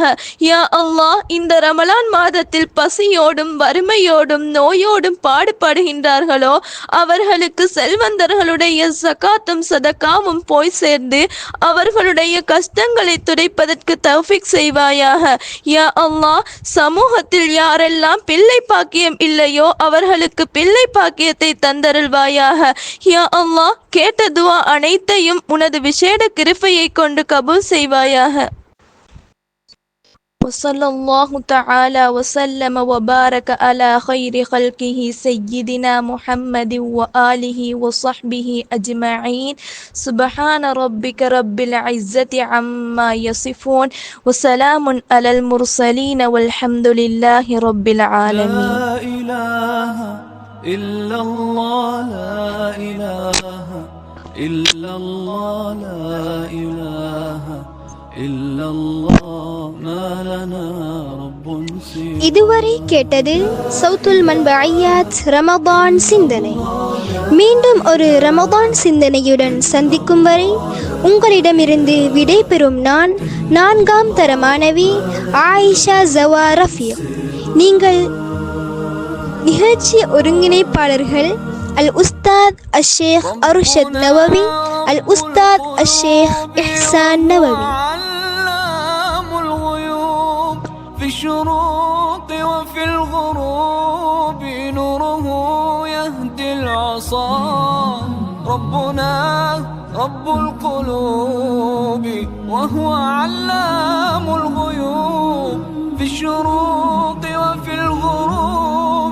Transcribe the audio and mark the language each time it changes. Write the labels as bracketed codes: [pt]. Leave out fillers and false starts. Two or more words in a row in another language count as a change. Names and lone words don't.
[ta] யா அல்லாஹ், இந்த ரமலான் மாதத்தில் பசியோடும் வறுமையோடும் நோயோடும் பாடுபடுகின்றார்களோ அவர்களுக்கு செல்வந்தர்களுடைய ஜகாத்தும் சதகாவும் போய் சேர்ந்து அவர்களுடைய கஷ்டங்களை துடைப்பதற்கு தௌஃபீக் செய்வாயாக. யா அல்லாஹ், சமூகத்தில் யாரெல்லாம் பிள்ளை பாக்கியம் இல்லையோ அவர்களுக்கு பிள்ளை பாக்கியத்தை தந்தருள்வாயாக. யா அல்லாஹ், கேட்ட துஆ அனைத்தையும் உனது விசேட கிருபையை கொண்டு கபூல் செய்வாயாக. [ar] وصلى الله تعالى وسلم وبارك على خير خلقه سيدنا محمد وآله وصحبه أجمعين. سبحان ربك رب العزة عما يصفون وسلام على المرسلين والحمد لله رب العالمين. لا إله إلا الله، لا إله إلا الله، لا إله إلا الله، ما لنا رب سواه. [ta] இதுவரை கேட்டது சௌத்துல் மன்பஇயாத் ரமதான் சிந்தனை. மீண்டும் ஒரு ரமதான் சிந்தனையுடன் சந்திக்கும் வரை உங்களிடமிருந்து விடை பெறும் நான் 4ஆம் தர மாணவி ஆயிஷா ஜவா ரஃபீக். நீங்கள் நிகழ்ச்சி ஒருங்கிணைப்பாளர்கள் [ar] الأستاذ الشيخ [ta] அர்ஷத் நவவி, [ar] الأستاذ الشيخ [ta] இஹ்சான் நவவி. [ar] في الشروق وفي الغروب نوره يهدي العصا ربنا رب القلوب وهو علام الغيوب في الشروق وفي الغروب